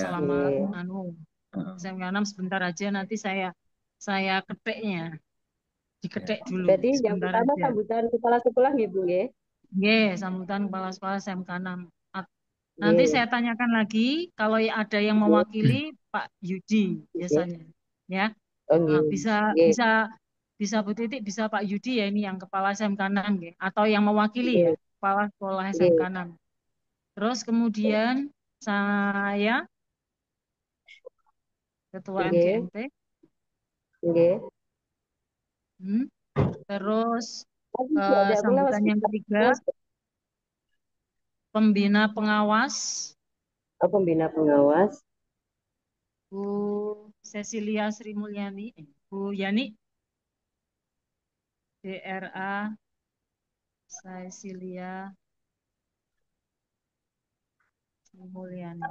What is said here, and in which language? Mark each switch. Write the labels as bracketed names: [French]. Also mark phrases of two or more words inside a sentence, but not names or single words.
[Indonesian] selama iya. anu SMK 6 sebentar aja nanti saya ketiknya. Diketik dulu Berarti yang sebentar pertama aja. sambutan kepala sekolah ya, Bu, ya? Nggih, sambutan kepala sekolah SMK 6. Nanti Nggih, saya tanyakan lagi kalau ada yang nggih, mewakili Pak Yudi nggih. biasanya. Ya. Oh, Nah, nggih. bisa Nggih, bisa bisa Bu Titik, bisa Pak Yudi ya ini yang kepala SMK 6 nggih. Atau yang mewakili ya, nggih, kepala sekolah SMK nggih, 6. Terus kemudian saya ketua nggih, MGMP. nggih. Hmm. Terus Tadi diajak pulang Mas sambutan yang ketiga Mas. pembina pengawas Oh, pembina pengawas. Bu Cecilia Sri Mulyani, Bu Yani, DRA Cecilia Sri Mulyani.